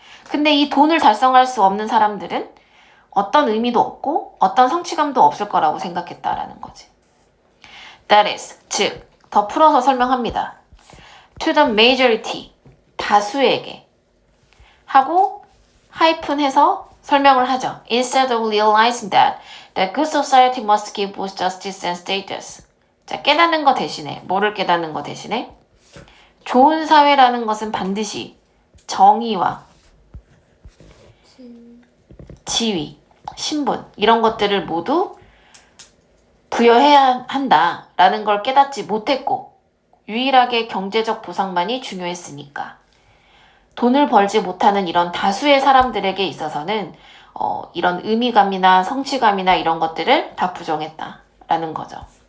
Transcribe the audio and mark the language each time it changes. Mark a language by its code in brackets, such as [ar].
[ko] 근데 이 돈을 달성할 수 없는 사람들은 어떤 의미도 없고 어떤 성취감도 없을 거라고 생각했다라는 거지. [en] That is, [ko] 즉, 더 풀어서 설명합니다. [en] To the majority, [ko] 다수에게 하고 하이픈해서 설명을 하죠. [en] Instead of realizing that the good society must give both justice and status. [ko] 자, 깨닫는 거 대신에 뭐를 깨닫는 거 대신에 좋은 사회라는 것은 반드시 정의와 지위, 신분 이런 것들을 모두 부여해야 한다라는 걸 깨닫지 못했고 유일하게 경제적 보상만이 중요했으니까 돈을 벌지 못하는 이런 다수의 사람들에게 있어서는 이런 의미감이나 성취감이나 이런 것들을 다 부정했다라는 거죠.